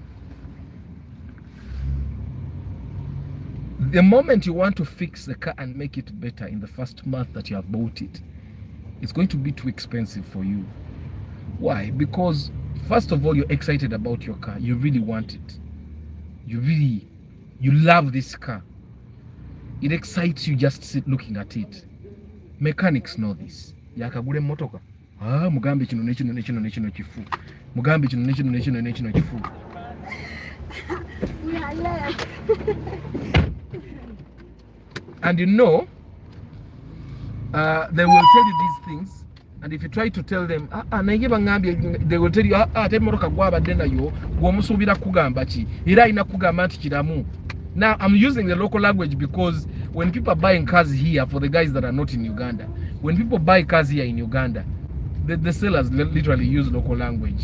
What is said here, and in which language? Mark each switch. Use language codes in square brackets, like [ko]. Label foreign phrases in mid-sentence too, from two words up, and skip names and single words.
[en] The moment you want to fix the car and make it better in the first month that you have bought it, it's going to be too expensive for you. Why? Because first of all, you're excited about your car. You really want it. You love this car. It excites you just looking at it. Mechanics know this. [nyn] Yakagure motoka. Mugambi chino chifu. Mugambi chino chifu. [en] We are left. And you know, they will tell you these things, and if you try to tell them, they will tell you, Now I'm using the local language because when people are buying cars here, for the guys that are not in Uganda, when people buy cars here in Uganda, the sellers literally use local language.